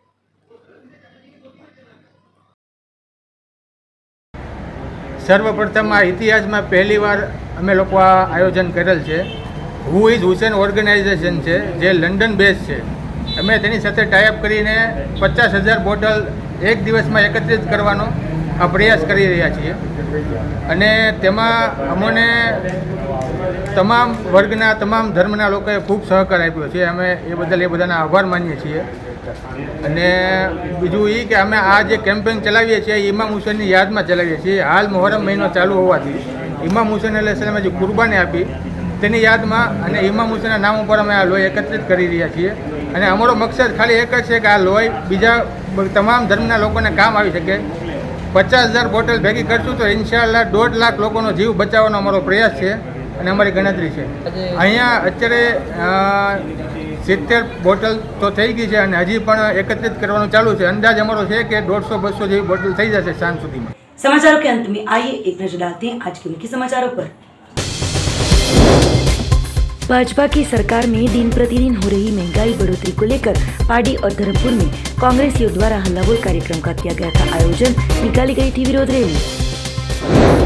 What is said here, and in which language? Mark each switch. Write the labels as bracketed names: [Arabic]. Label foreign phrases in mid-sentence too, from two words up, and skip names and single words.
[Gujarati] સર્વપ્રથમ આ [Hindi] इतिहास में पहली बार [Gujarati] અમે લોગ આયોજન કરેલ છે। હુ ઇઝ હુસૈન ઑર્ગેનાઇઝેશન હૈ જે લંડન બેસ હૈ। અમે તેની સાથે ટાઇપ કરીને 50,000 બોટલ એક દિવસ મેં એકત્રિત કરવાનો આ પ્રયાસ કરી રહ્યા છીએ અને તેમાં અમોને તમામ વર્ગના તમામ ધર્મના લોકોએ ખૂબ સહકાર આપ્યો છે। અમે એ બદલ એ બધાના આભાર માનીએ છીએ। અને બીજું ઈ કે અમે આ જે કેમ્પેન ચલાવીએ છીએ ઇમામ હુસૈનની યાદમાં ચલાવીએ છીએ। હાલ મુહર્રમ મહિનો ચાલુ હોવાથી ઇમામ હુસૈન અલૈહિસ્સલામે જે કુર્બાની આપી તેની યાદમાં અને ઇમામ હુસૈનના નામ પર અમે આ લોહી એકત્રિત કરી રહ્યા છીએ। અને અમારો મકસદ ખાલી એક જ છે કે આ લોહી બીજા તમામ ધર્મના લોકોને કામ આવી શકે। 50,000 બોટલ ભેગી કરશું તો ઇંશાઅલ્લાહ 1.5 લાખ લોકોનો જીવ બચાવવાનો અમારો પ્રયાસ છે અને અમારી ગણતરી છે। અહીંયા અત્યારે 70 બોટલ તો થઈ ગઈ છે અને હજી પણ એકત્રિત કરવાનું ચાલુ છે। અંદાજ અમારો છે કે 150-200 જેવી બોટલ થઈ જશે સાંજ સુધીમાં। [Hindi] समाचारों के अंत में आइए एक नजर डालते हैं आज के मुख्य समाचारों पर। भाजपा की सरकार में दिन प्रतिदिन हो रही महंगाई बढ़ोतरी को लेकर पाडी और धर्मपुर में कांग्रेसियों द्वारा हल्ला बोल कार्यक्रम का किया गया था आयोजन। निकाली गई थी विरोध रैली।